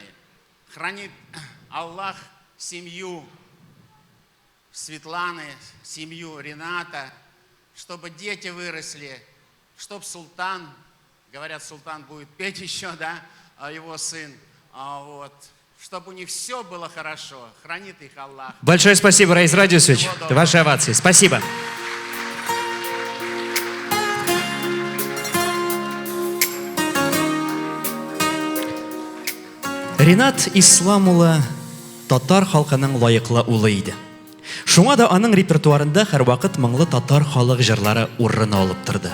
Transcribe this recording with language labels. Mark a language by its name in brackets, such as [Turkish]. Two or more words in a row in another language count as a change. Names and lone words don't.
[Russian] Хранит Аллах семью Светланы, семью Рената, чтобы дети выросли, чтобы султан, говорят, султан будет петь еще, да, его сын, вот, чтобы у них все было хорошо, хранит их Аллах. Большое спасибо, Раис Радиусович. Ваши овации. Спасибо. [Tatar] Ренат Исламулы татар халкының лайыклы улы иде. Шуңа да аның репертуарында һәрвакыт моңлы татар халык җырлары урын алып торды.